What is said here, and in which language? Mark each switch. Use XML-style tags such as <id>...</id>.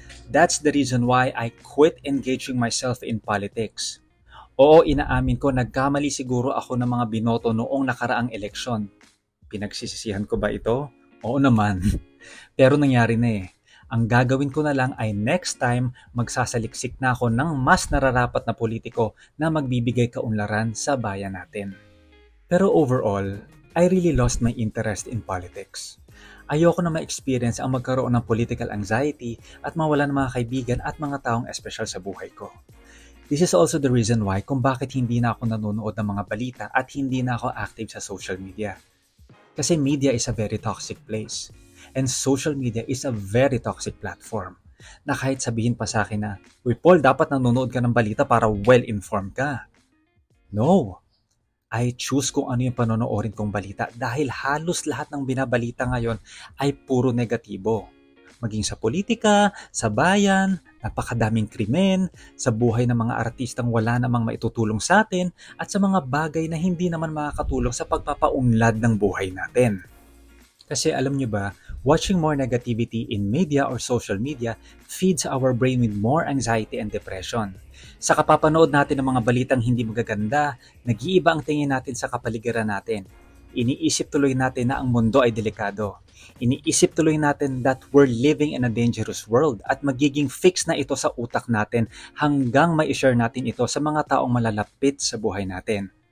<en>That's the reason why I quit engaging myself in politics.</en> <tl>Oo, inaamin ko, nagkamali siguro ako ng mga binoto noong nakaraang eleksyon. Pinagsisisihan ko ba ito? Oo naman. Pero nangyari na eh. Ang gagawin ko na lang ay next time magsasaliksik na ako ng mas nararapat na politiko na magbibigay kaunlaran sa bayan natin.</tl> <en>Pero overall, I really lost my interest in politics.</en> <tl>Ayoko na ma-experience ang magkaroon ng political anxiety at mawala ng mga kaibigan at mga taong espesyal sa buhay ko.</tl> <en>This is also the reason why</en> <tl>kung bakit hindi na ako nanonood ng mga balita at hindi na ako active sa social media.</tl> <en>Kasi media is a very toxic place. And social media is a very toxic platform.</en> <tl>Na kahit sabihin pa sa akin na, "Uy Paul, dapat nanonood ka ng balita para well-informed ka." No!</tl> <en>I choose</en> <tl>kung ano yung panonoorin kong balita dahil halos lahat ng binabalita ngayon ay puro negatibo. Maging sa politika, sa bayan, napakadaming krimen, sa buhay ng mga artistang wala namang maitutulong sa atin, at sa mga bagay na hindi naman makakatulong sa pagpapaunlad ng buhay natin. Kasi alam nyo ba,</tl> <en>Watching more negativity in media or social media feeds our brain with more anxiety and depression.</en> <tl>Sa kapapanood natin ng mga balitang hindi magaganda, nag-iiba ang tingin natin sa kapaligiran natin. Iniisip tuloy natin na ang mundo ay delikado. Iniisip tuloy natin</tl> <en>that we're living in a dangerous world</en> <tl>at magiging fix na ito sa utak natin hanggang may share natin ito sa mga taong malalapit sa buhay natin.</tl>